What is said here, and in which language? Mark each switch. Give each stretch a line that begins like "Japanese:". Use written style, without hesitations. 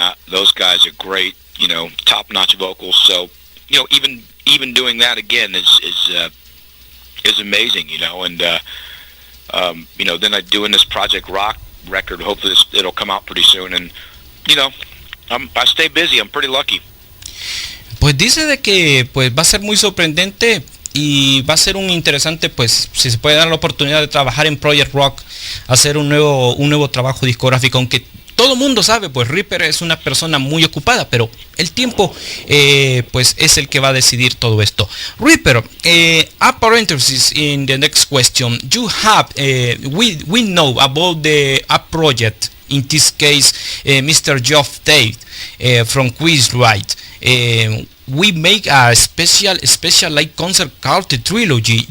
English: Those guys are great, top-notch vocals. So, even doing that again is amazing, and then I'm doing this Project Rock record. Hopefully it'll come out pretty soon, and I stay busy. I'm pretty lucky.
Spanish: Pues dice de que pues va a ser muy sorprendente y va a ser un interesante, pues si se puede dar la oportunidad de trabajar en Project Rock, hacer un nuevo trabajo discográfico, aunque todo mundo sabe, pues Ripper es una persona muy ocupada, pero el tiempo pues es el que va a decidir todo esto.
English: Ripper, a parenthesis in the next question, you have we know about the project. In this case, Mr. Geoff Tate from Quizrite. We make a special live concert called the Trilogy.